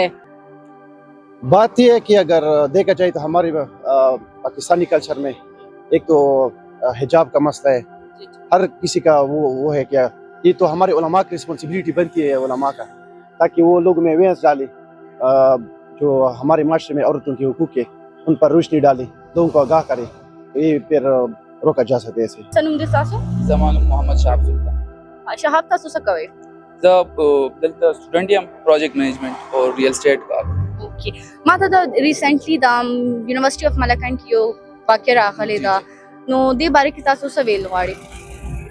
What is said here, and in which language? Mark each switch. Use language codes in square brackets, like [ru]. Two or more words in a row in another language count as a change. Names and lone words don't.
[ur] بات یہ ہے کہ اگر دیکھا جائے تو ہمارے پاکستانی کلچر میں ایک تو حجاب کا مسئلہ ہے, ہر کسی کا وہ ہے, کیا یہ تو ہمارے علماء کی رسپانسبلٹی بنتی ہے علماء کا تاکہ وہ لوگوں میں اویئرنس ڈالے جو ہمارے معاشرے میں عورتوں کے حقوق کے ان پر روشنی ڈالے لوگوں کو آگاہ کرے تو یہ پھر روکا جا سکتے ایسے. [ps] سنم دې تاسو زمان محمد شهاب سلطان شهاب تاسو څه کوئ؟ زه دلته سټوډنټ یم [en] project management [ps] او [en] real estate [ps] کار. اوکې ما ته د ریسنټلی د یونیورسيټي اف ملکان کې یو واقع راغلی دا نو دې باره کې تاسو څه ویل غواړئ؟